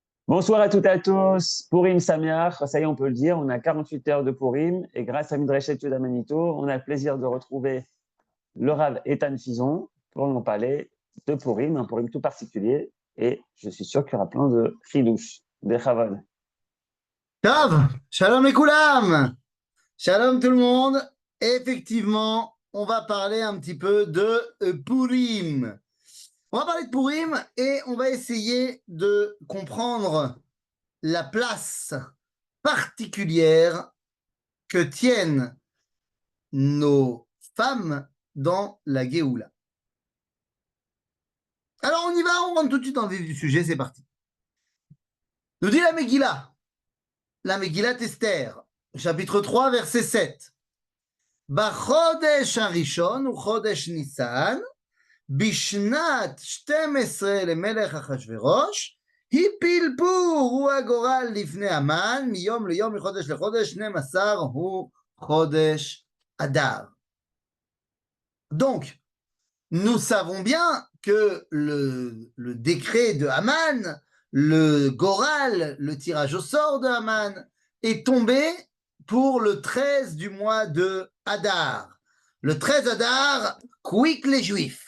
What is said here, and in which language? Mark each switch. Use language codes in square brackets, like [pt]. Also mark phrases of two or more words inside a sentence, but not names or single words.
[fr] Bonsoir à toutes et à tous. [he] פורים שמח, [fr] ça y est, on peut le dire, on a 48 heures de Purim et grâce à Midrashet Yehuda Manito, on a le plaisir de retrouver le Rav Ethan Fison pour nous parler de Purim, un Purim tout particulier, et je suis sûr qu'il y aura plein de chidouches, de chavod. [he] טוב, שלום את כולם, שלום [fr] tout le monde. Effectivement, on va parler un petit peu de Purim. On va parler de Purim et on va essayer de comprendre la place particulière que tiennent nos femmes dans la Géoula. Alors on y va, on rentre tout de suite dans le vif du sujet, c'est parti. Nous dit la Megillah Esther, chapitre 3, verset 7. [he] בחודש הראשון הוא חודש ניסן, בשנת 12 למלך אחשוורוש, הפיל פור הוא הגורל לפני המן, מיום ליום מחודש לחודש, 12 הוא חודש אדר. [fr] Donc, nous savons bien que le décret de Haman, le Goral, le tirage au sort de Haman, est tombé pour le 13 du mois de Hadar. Le 13 Hadar, quick les Juifs.